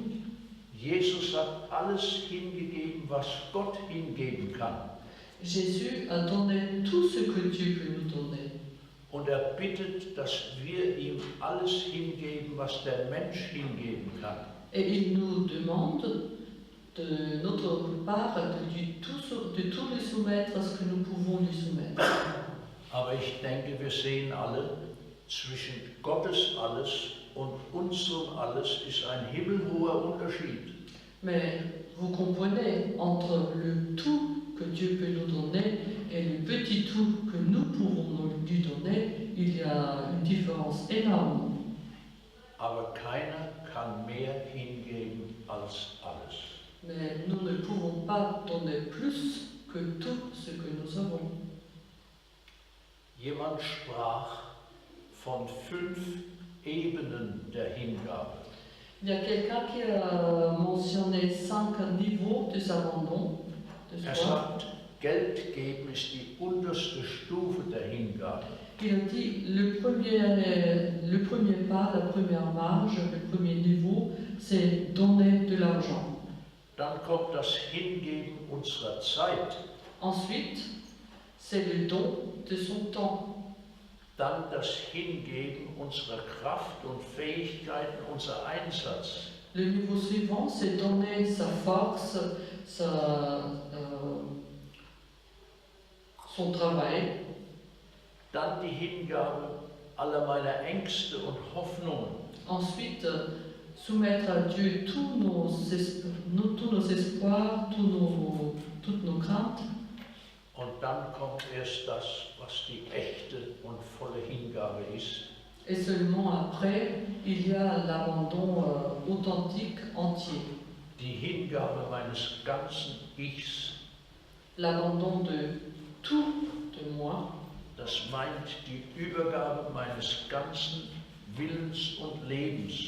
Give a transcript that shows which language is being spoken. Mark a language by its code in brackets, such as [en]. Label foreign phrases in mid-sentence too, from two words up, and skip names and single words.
[de] Jesus hat alles hingegeben, was Gott hingeben kann. [fr] Jésus a donné tout ce que Dieu peut nous donner. [de] Und bittet, dass wir ihm alles hingeben, was der Mensch hingeben kann. [fr] Et il nous demande de notre part de tout lui soumettre à ce que nous pouvons lui soumettre. [de] Aber ich denke, wir sehen alle, zwischen Gottes alles und unserem alles ist ein himmelhoher Unterschied. [fr] Mais vous comprenez, entre le tout que Dieu peut nous donner et le petit tout que nous pouvons lui donner, il y a une différence énorme. [de] Aber keiner kann mehr hingeben als alles. [fr] Mais nous ne pouvons pas donner plus que tout ce que nous avons. [de] Jemand sprach von 5 Ebenen der Hingabe. [fr] Il y a quelqu'un qui a mentionné 5 niveaux des abandons de [de] Er [fr] soi. [de] sagt, Geld geben ist die unterste Stufe der Hingabe. [fr] Il a dit le premier pas, la première marge, le premier niveau, c'est donner de l'argent. [de] Dann kommt das Hingeben unserer Zeit. [fr] Ensuite, c'est le don de son temps. [de] Dann das Hingeben unserer Kraft und Fähigkeiten, unser Einsatz. [fr] Le niveau suivant, c'est donner sa force, son travail. [de] Dann die Hingabe aller meiner Ängste und Hoffnungen. [fr] Ensuite, soumettre à Dieu tous nos espoirs, toutes nos craintes. [de] Und dann kommt erst das, was die echte und volle Hingabe ist. [fr] Et seulement après, il y a l'abandon authentique, entier. [de] Die Hingabe meines ganzen Ichs. [fr] L'abandon de tout de moi. [de] Das meint die Übergabe meines ganzen Willens und Lebens.